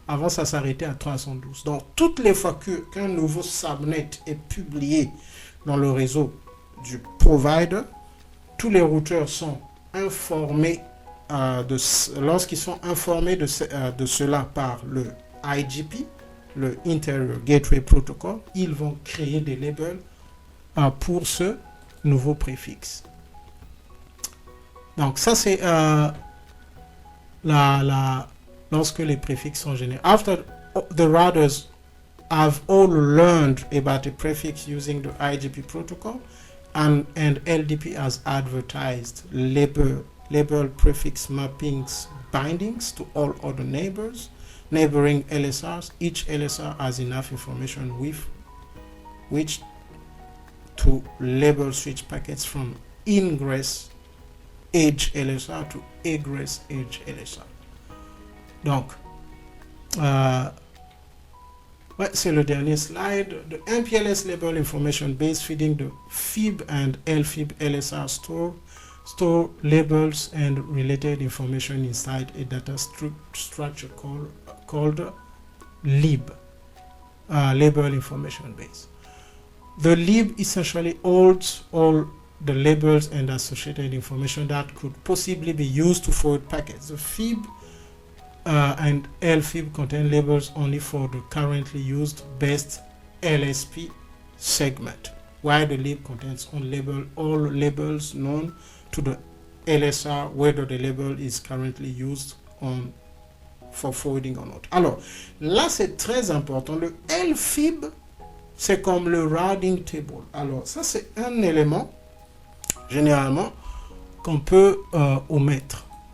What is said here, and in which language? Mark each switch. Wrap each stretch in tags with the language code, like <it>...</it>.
<fr>Avant, ça s'arrêtait à 312. Donc, toutes les fois qu'un nouveau subnet est publié dans le réseau du provider, tous les routeurs sont informés lorsqu'ils sont informés de cela par le IGP, le Interior Gateway Protocol, ils vont créer des labels pour ce nouveau préfixe. Donc, ça, c'est lorsque les préfixes sont générés.</fr> <en>After the routers have all learned about the prefix using the IGP protocol, and LDP has advertised label prefix mappings bindings to all other neighboring LSRs. Each LSR has enough information with which to label switch packets from ingress edge LSR to egress edge LSR.</en> <fr>Donc, c'est le dernier slide.</fr> <en>The MPLS label information base feeding the FIB and LFIB LSR store labels and related information inside a data structure called lib, label information base. The lib essentially holds all the labels and associated information that could possibly be used to forward packets. The FIB and LFIB contain labels only for the currently used best LSP segment, while the lib contains all labels known to the LSR, whether the label is currently used on for forwarding on out.</en> <fr>Alors, là, c'est très important. Le LFIB, c'est comme le routing table. Alors, ça, c'est un élément, généralement, qu'on peut omettre.</fr>